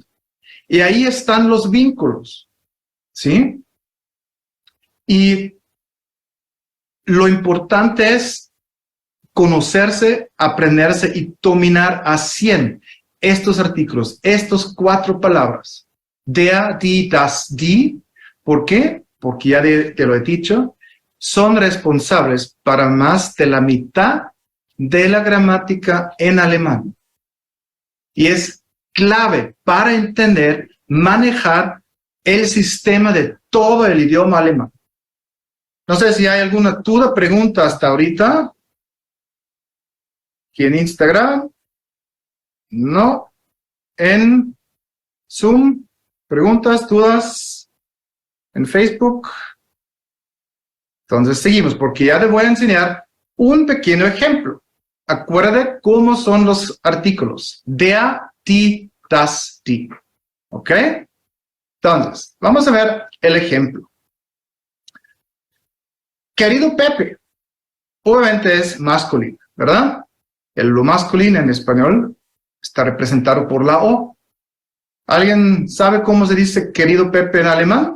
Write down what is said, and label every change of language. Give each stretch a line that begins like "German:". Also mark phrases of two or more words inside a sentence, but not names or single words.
Spanish: Y ahí están los vínculos, ¿sí? Y lo importante es conocerse, aprenderse y dominar a 100 estos artículos, estas 4 palabras.
German: Der, die, das, die.
Spanish: ¿Por qué? Porque ya te lo he dicho, son responsables para más de la mitad de la gramática en alemán. Y es clave para entender, manejar el sistema de todo el idioma alemán. No sé si hay alguna duda, pregunta hasta ahorita. ¿Aquí en Instagram? No. En Zoom, preguntas, dudas. En Facebook. Entonces seguimos, porque ya te voy a enseñar un pequeño ejemplo. Acuérdate cómo son los artículos.
German: Der, die, das, die.
Spanish: ¿Ok? Entonces, vamos a ver el ejemplo. Querido Pepe. Obviamente es masculino, ¿verdad? Lo masculino en español está representado por la O. ¿Alguien sabe cómo se dice querido Pepe en alemán?